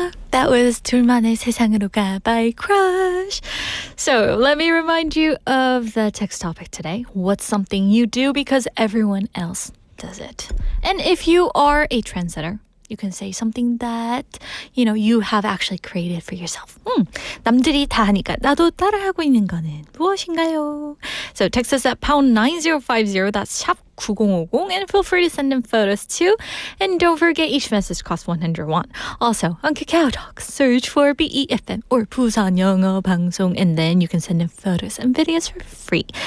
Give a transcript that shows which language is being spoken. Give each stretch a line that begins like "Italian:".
English: That was 둘만의 세상으로 가 by Crush. So let me remind you of the text topic today. What's something you do because everyone else does it? And if you are a trendsetter, you can say something that, you have actually created for yourself.
Korean: 남들이 다 하니까 나도 따라하고 있는 거는 무엇인가요?
English: So text us at pound 9050, that's 샵 9050, and feel free to send in photos too. And don't forget, each message costs 101. Also, on Kakao search for BEFM or 부산 영어 방송, and then you can send in photos and videos for free.